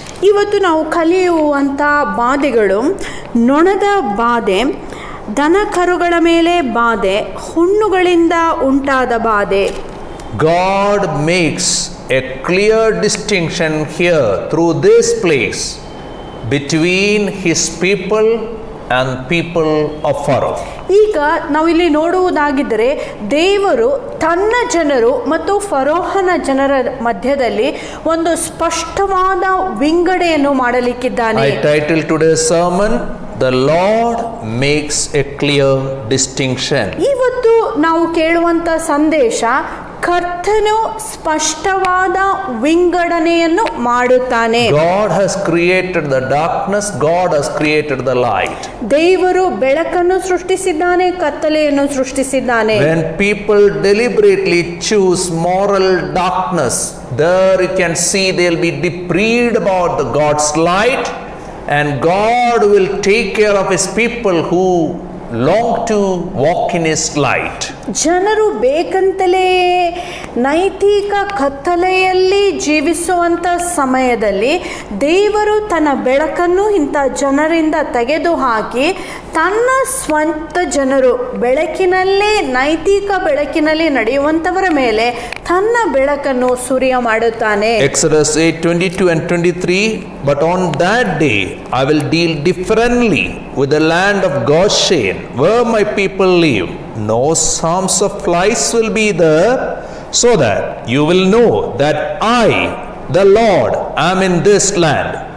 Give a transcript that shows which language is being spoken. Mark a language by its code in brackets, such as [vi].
[kn] ಇವತ್ತು ನಾವು ಕಲಿಯುವಂಥ ಬಾಧೆಗಳು ನೊಣದ ಬಾಧೆ, ದನ ಕರುಗಳ ಮೇಲೆ ಬಾಧೆ, ಹುಣ್ಣುಗಳಿಂದ ಉಂಟಾದ ಬಾಧೆ. [en] God makes a clear distinction here through this plagues between his people and people of Pharaoh. [kn] ಈಗ ನಾವಿಲ್ಲಿ ನೋಡುವುದಾಗಿದ್ದರೆ ದೇವರು ತನ್ನ ಜನರು ಮತ್ತು ಫರೋಹನ ಜನರ ಮಧ್ಯದಲ್ಲಿ ಒಂದು ಸ್ಪಷ್ಟವಾದ ವಿಂಗಡೆಯನ್ನು ಮಾಡಲಿಕ್ಕಿದ್ದಾನೆ. [en] I titled today's sermon, The Lord Makes a Clear Distinction. [kn] ಇವತ್ತು ನಾವು ಕೇಳುವಂತ ಸಂದೇಶ, ಕರ್ತನು ಸ್ಪಷ್ಟವಾದ ವಿಂಗಡಣೆಯನ್ನು ಮಾಡುತ್ತಾನೆ. [en] God has created the darkness, God has created the light. [kn] ದೇವರು ಬೆಳಕನ್ನು ಸೃಷ್ಟಿಸಿದ್ದಾನೆ, ಕತ್ತಲೆಯನ್ನು ಸೃಷ್ಟಿಸಿದ್ದಾನೆ. [en] When people deliberately choose moral darkness, there you can see they'll be deprived about the God's light, and God will take care of his people who long to walk in his light. [kn] ಜನರು ಬೇಕಂತಲೇ ನೈತಿಕ ಕತ್ತಲೆಯಲ್ಲಿ ಜೀವಿಸುವಂತ ಸಮಯದಲ್ಲಿ ದೇವರು ತನ್ನ ಬೆಳಕನ್ನು ಇಂಥ ಜನರಿಂದ ತೆಗೆದುಹಾಕಿ ತನ್ನ ಸ್ವಂತ ಜನರು ಬೆಳಕಿನಲ್ಲೇ, ನೈತಿಕ ಬೆಳಕಿನಲ್ಲಿ ನಡೆಯುವಂತವರ ಮೇಲೆ ತನ್ನ ಬೆಳಕನ್ನು ಸುರಿಯ ಮಾಡುತ್ತಾನೆ. [en] Exodus 8:22 and 23, but on that day I will deal differently with the land of Goshen, where my people live. No swarms of flies will be there, so that you will know that I, the Lord, am in this land.